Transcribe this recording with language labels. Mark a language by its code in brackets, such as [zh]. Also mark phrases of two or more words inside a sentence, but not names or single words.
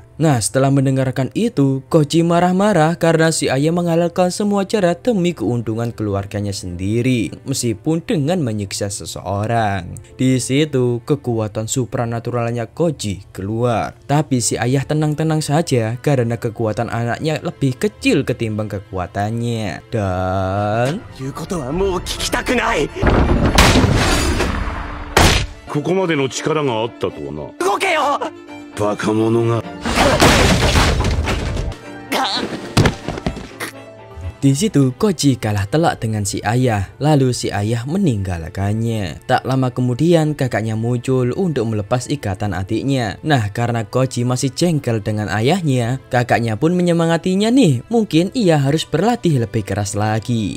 [id] Nah, setelah mendengarkan itu, Koji marah-marah karena si ayah menghalalkan semua cara demi keuntungan keluarganya sendiri, meskipun dengan menyiksa seseorang. Di situ, kekuatan supranaturalnya Koji keluar. Tapi si ayah tenang-tenang saja karena kekuatan anaknya lebih kecil ketimbang kekuatannya. Dan [ja] ここまでの力があったとはな。動けよ！バカ者が。 [id] Di situ Koji kalah telak dengan si ayah, lalu si ayah meninggalkannya. Tak lama kemudian kakaknya muncul untuk melepas ikatan adiknya. Nah, karena Koji masih jengkel dengan ayahnya, kakaknya pun menyemangatinya nih, mungkin ia harus berlatih lebih keras lagi.